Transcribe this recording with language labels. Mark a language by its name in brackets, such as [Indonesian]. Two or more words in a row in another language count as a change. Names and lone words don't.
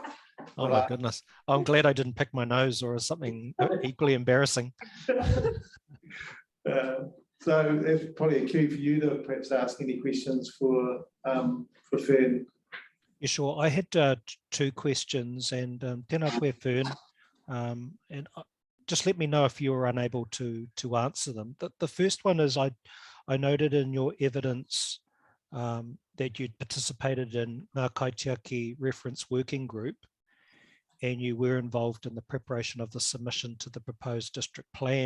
[English] Oh my goodness! I'm glad I didn't pick my nose or something equally embarrassing. So it's probably a cue for you to perhaps ask any questions for Fern. Yeah, sure. I had two questions, and [Māori] tēnā koe, [English] Fern, and just let me know if you were unable to answer them. The first one is I noted in your evidence that you'd participated in Ngā Kaitiaki Reference Working Group, and you were involved in the preparation of the submission to the proposed district plan.